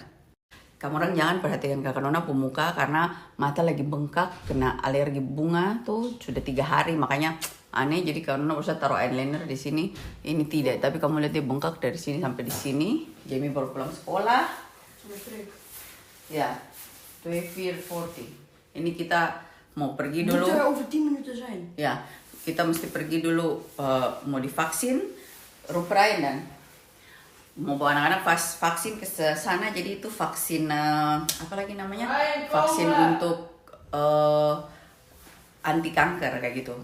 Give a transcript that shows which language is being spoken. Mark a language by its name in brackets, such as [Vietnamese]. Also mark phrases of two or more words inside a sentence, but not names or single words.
[Indonesian] Kamu orang jangan perhatikan Kakak Nona pemuka karena mata lagi bengkak, kena alergi bunga tuh sudah 3 hari, makanya aneh. Jadi Kakak Nona usah taruh eyeliner di sini. Ini tidak, tapi kamu lihat dia bengkak dari sini sampai di sini. Jamie baru pulang sekolah. Ya, 12:40. Ini kita mau pergi dulu. [Dutch] Moet er over 10 minuten zijn. [Indonesian] Ya, kita mesti pergi dulu mau divaksin, Ruprain dan mau bawa anak-anak vaksin ke sana. Jadi itu vaksin apa lagi namanya? Vaksin untuk anti kanker kayak gitu.